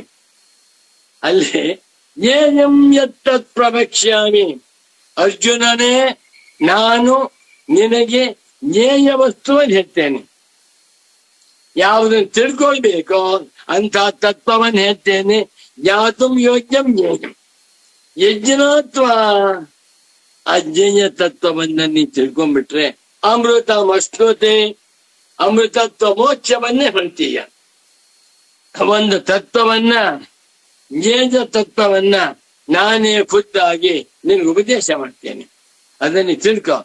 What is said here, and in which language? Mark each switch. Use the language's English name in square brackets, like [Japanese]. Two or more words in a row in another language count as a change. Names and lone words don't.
[Kannada] ಅಲ್ಲಿ [Sanskrit] ಜ್ಞೇಯಂ ಯತ್ತತ್ ಪ್ರವಕ್ಷ್ಯಾಮಿ, [Kannada] ಅರ್ಜುನನೇ ನಾನು ನಿನಗೆ ಜ್ಞೇಯ ವಸ್ತುವನ್ನು ಹೇಳ್ತೇನೆ, ಯಾವುದನ್ನು ತಿಳ್ಕೊಳ್ಬೇಕೋ ಅಂತ ತತ್ವವನ್ನು ಹೇಳ್ತೇನೆ. [Sanskrit] ಜ್ಞಾತುಂ ಯೋಗ್ಯಂ ಜ್ಞೇಯಂ ಯಜ್ಞಾತ್ವ, [Kannada] ಅಜ್ಞೇಯ ತತ್ವವನ್ನ ನೀ ತಿಳ್ಕೊಂಡ್ಬಿಟ್ರೆ [Sanskrit] ಅಮೃತ ಅಶ್ನುತೆ, [Kannada] ಅಮೃತತ್ವ ಮೋಕ್ಷವನ್ನೇ ಹೊಂತೀಯ. ಒಂದು ತತ್ವವನ್ನ, ಜ್ಞೇಯ ತತ್ವವನ್ನ ನಾನೇ ಖುದ್ದಾಗಿ ನಿನ್ಗೆ ಉಪದೇಶ ಮಾಡ್ತೇನೆ, ಅದನ್ನ ತಿಳ್ಕೊ.